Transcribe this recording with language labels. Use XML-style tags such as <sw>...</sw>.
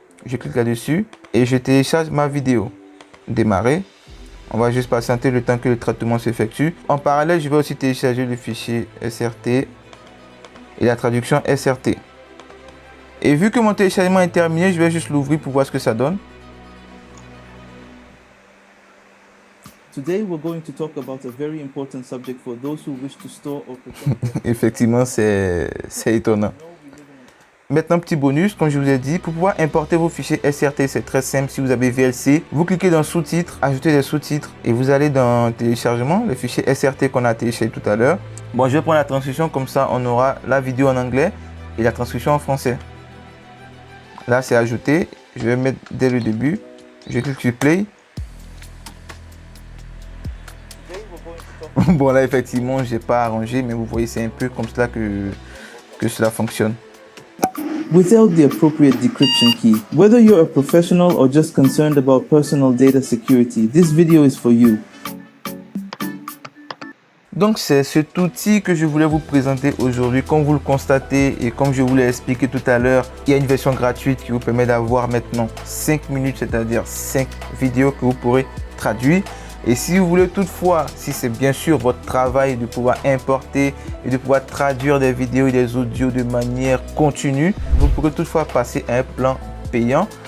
<fr>Je clique là-dessus et je télécharge ma vidéo. Démarrer. On va juste patienter le temps que le traitement s'effectue. En parallèle, je vais aussi télécharger le fichier SRT et la traduction SRT. Et vu que mon téléchargement est terminé, je vais juste l'ouvrir pour voir ce que ça donne.</fr> <en>Today we're going to talk about a very important subject for those who wish to store or protect.</en> <fr>Effectivement, c'est étonnant. Maintenant, petit bonus, comme je vous ai dit, pour pouvoir importer vos fichiers SRT, c'est très simple. Si vous avez VLC, vous cliquez dans sous-titres, ajouter des sous-titres et vous allez dans téléchargement, le fichier SRT qu'on a téléchargé tout à l'heure. Bon, je vais prendre la transcription, comme ça on aura la vidéo en anglais et la transcription en français. Là, c'est ajouté. Je vais mettre dès le début. Je clique sur play. Bon, là, effectivement, je n'ai pas arrangé, mais vous voyez, c'est un peu comme cela que cela fonctionne.</fr> <en>Without the appropriate decryption key. Whether you're a professional or just concerned about personal data security, this video is for you.</en> <fr>Donc c'est cet outil que je voulais vous présenter aujourd'hui. Comme vous le constatez et comme je vous l'ai expliqué tout à l'heure, il y a une version gratuite qui vous permet d'avoir maintenant 5 minutes, c'est-à-dire 5 vidéos que vous pourrez traduire. Et si vous voulez toutefois, si c'est bien sûr votre travail de pouvoir importer et de pouvoir traduire des vidéos et des audios de manière continue, vous pourrez toutefois passer à un plan payant.</fr>